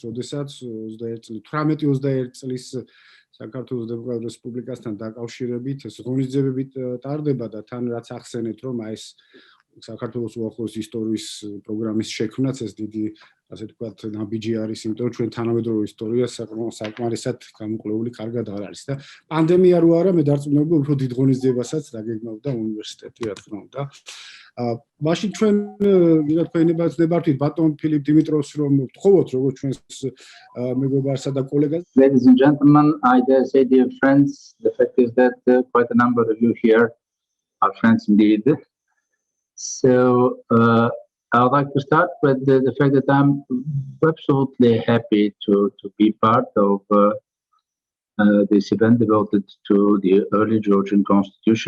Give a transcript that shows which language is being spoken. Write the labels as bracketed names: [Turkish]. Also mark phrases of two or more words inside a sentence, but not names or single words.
[Georgian] როდესაც 18 წლის საქართველოს დემოკრატიულ რესპუბლიკასთან დაკავშირებით ეს ღონისძიებები ტარდება და თან რაც ახსენეთ, რომ ეს საქართველოს უახლოეს ისტორიის პროგრამის შექმნაც ეს დიდი, ასე ვთქვათ, ნაბიჯი არის, იმიტომ რომ ჩვენ თანამედროვე ისტორია საკმარისად გამოკვლეული კარგად არ არის და პანდემია რო არა, მე დარწმუნებული უფრო დიდ ღონისძიებასაც დაგეგმავდა უნივერსიტეტი, რა თქმა უნდა. მაშინ ჩვენ თქვენებას ნებართვით ბატონ ფილიპ დიმიტროვს რომ ვთხოვოთ როგორც ჩვენს მეგობარსა და კოლეგას. [English] Ladies and gentlemen, I dare say, dear friends, the fact is that quite a number of you here are friends indeed. So I would like to start with the fact that I'm absolutely happy to be part of this event devoted to the early Georgian constitution.